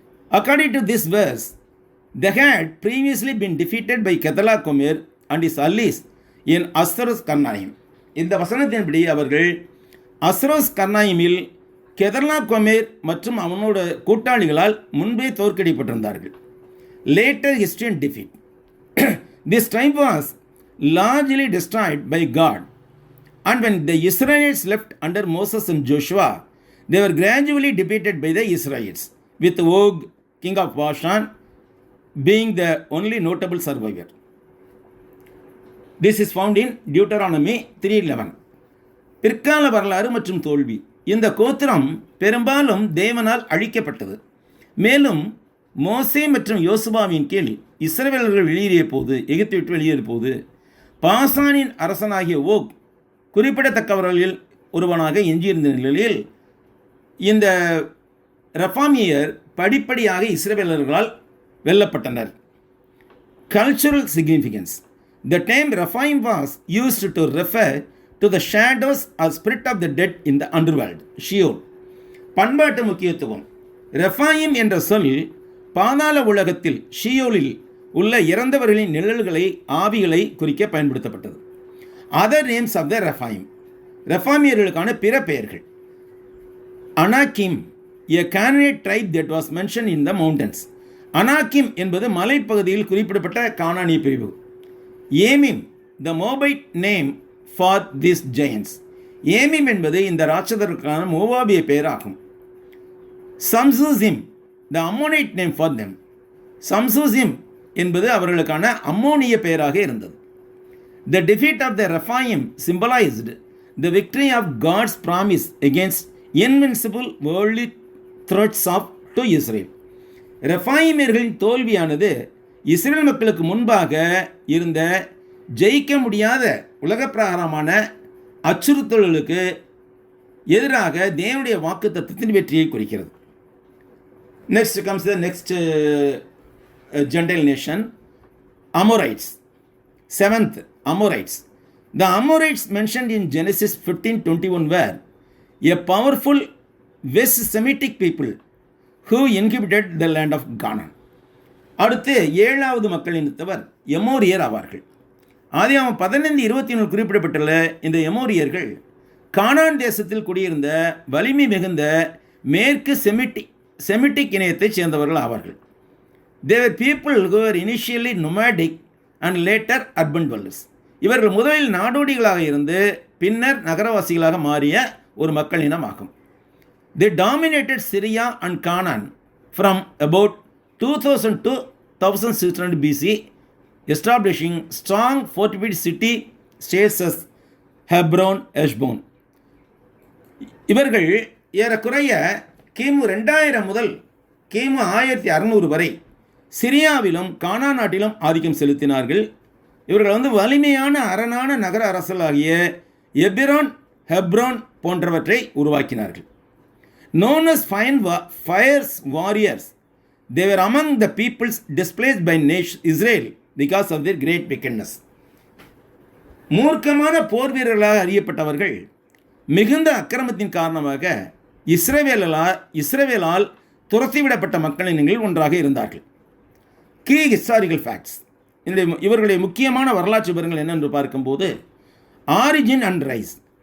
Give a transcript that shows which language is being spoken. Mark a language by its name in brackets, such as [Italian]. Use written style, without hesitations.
[English] According to this verse, they had previously been defeated by Kedorlaomer and his allies in Asros Karnaim. [Tamil] இந்த வசனத்தின்படி அவர்கள் அஸ்ரோஸ் கர்னாயிமில் கெதர்லாகோமேர் மற்றும் அவனோட கூட்டாளிகளால் முன்பே தோற்கடிக்கப்பட்டிருந்தார்கள். [English] Later history and defeat. This tribe was largely destroyed by God, and when the Israelites left under Moses and Joshua, they were gradually defeated by the Israelites, with Og, king of Bashan, being the only notable survivor. This is found in Deuteronomy 3:11. [Tamil] பிற்கால வரலாறு மற்றும் தோல்வி. இந்த கோத்திரம் பெரும்பாலும் தேவனால் அழிக்கப்பட்டது. மேலும் மோசே மற்றும் யோசுவாவின் கீழ் இஸ்ரவேலர்கள் வெளியேறிய போது, எகிப்தை விட்டு வெளியேறிய போது, பாசானின் அரசனாகிய ஓக் குறிப்பிடத்தக்கவர்களில் ஒருவனாக எஞ்சியிருந்த நிலையில் இந்த ரெப்பாமியர் படிப்படியாக இஸ்ரவேலர்களால் வெல்லப்பட்டனர். [English] Cultural significance. The term Rephaim was used to refer to the shadows or spirit of the dead in the underworld, Sheol. [Tamil] பண்பாட்டு முக்கியத்துவம். ரெஃபாயிம் என்ற சொல் பாதாள உலகத்தில் ஷியோலில் உள்ள இறந்தவர்களின் நிழல்களை, ஆவிகளை குறிக்க பயன்படுத்தப்பட்டது. [English] Other names of the Rephaim. [Tamil] ரெஃபாமியர்களுக்கான பிற பெயர்கள்: [English] Anakim, a Canaanite tribe that was mentioned in the mountains. [Tamil] அனாக்கிம் என்பது மலைப்பகுதியில் குறிப்பிடப்பட்ட கானானிய பிரிவு. [English] Emim, the Moabite name for these giants. [Tamil] ஏமிம் என்பது இந்த ராட்சதர்களுக்கான மோவாபிய பெயர் ஆகும். [English] Zamzummim, the Ammonite name for them. [Tamil] சம்சூசிம் என்பது அவர்களுக்கான அம்மோனிய பெயராக இருந்தது. [English] The defeat of the Rephaim symbolized the victory of God's promise against invincible worldly threats to Israel. [Tamil] ரெஃபாயிமியர்களின் தோல்வியானது Israel மக்களுக்கு முன்பாக இருந்த ஜெயிக்க முடியாத உலக பிரகாரமான அச்சுறுத்தல்களுக்கு எதிராக தேவனுடைய வாக்குத்தத்தத்தின் வெற்றியை குறிக்கிறது. [English] Next comes the next Gentile nation, Amorites. 7th, Amorites. The Amorites mentioned in Genesis 15:21 were a powerful West Semitic people who inhabited the land of Canaan. [Tamil] அடுத்து 7வது மக்கள் இனத்தவர் எமோரியர் ஆவார்கள். ஆதியாகமம் 15:21 குறிப்பிடப்பட்டுள்ள இந்த எமோரியர்கள் கானான் தேசத்தில் குடியிருந்த வலிமை மிகுந்த மேற்கு செமிட்டிக் இனத்தைச் சேர்ந்தவர்கள் ஆவார்கள். [English] They were people who were initially nomadic and later urban dwellers. [Tamil] இவர்கள் முதலில் நாடோடிகளாக இருந்து பின்னர் நகரவாசிகளாக மாறிய ஒரு மக்கள் இனமாகும். [English] They dominated Syria and Canaan from about 2000 to 1600 BC, establishing strong fortified city states as Hebron, Eshbon. [Tamil] இவர்கள் ஏறக்குறைய கிமு 2000 முதல் கிமு 1600 வரை சிரியாவிலும் கானா நாட்டிலும் ஆதிக்கம் செலுத்தினார்கள். இவர்கள் வலிமையான அரணான நகர அரசலாகிய எபிரோன், ஹெப்ரோன் போன்றவற்றை உருவாக்கினார்கள். [English] known as fierce warriors, they were among the peoples displaced by Israel because of their great wickedness. [Tamil] மூர்க்கமான போர் வீரர்களாக அறியப்பட்டவர்கள் மிகுந்த அக்கிரமத்தின் காரணமாக இஸ்ரவேலால் துரத்திவிடப்பட்ட மக்களின் ஒன்றாக இருந்தார்கள். [English] key historical facts, [Tamil] இவர்களுடைய முக்கியமான வரலாற்று விவரங்கள் என்னென்று பார்க்கும்போது, [English] Origin and rise.